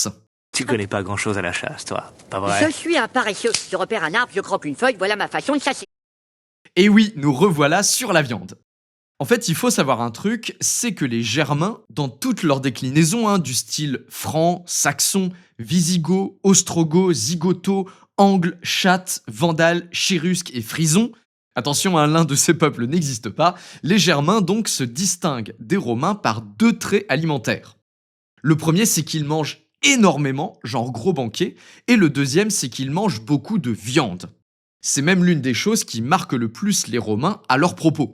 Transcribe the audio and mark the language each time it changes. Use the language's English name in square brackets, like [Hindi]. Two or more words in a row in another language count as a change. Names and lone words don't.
[French] Tu connais pas grand-chose à la chasse, toi, pas vrai? Je suis un paresseux. Je repère un arbre, je croque une feuille, voilà ma façon de chasser. Et oui, nous revoilà sur la viande. En fait, il faut savoir un truc, c'est que les Germains, dans toutes leurs déclinaisons, du style franc, saxon, wisigoth, ostrogoth, zigoto, angle, chatte, vandale, chérusque et frison, attention, l'un de ces peuples n'existe pas, les Germains donc se distinguent des Romains par deux traits alimentaires. Le premier, c'est qu'ils mangent énormément, genre gros banquet, et le deuxième, c'est qu'ils mangent beaucoup de viande. C'est même l'une des choses qui marque le plus les Romains à leur propos.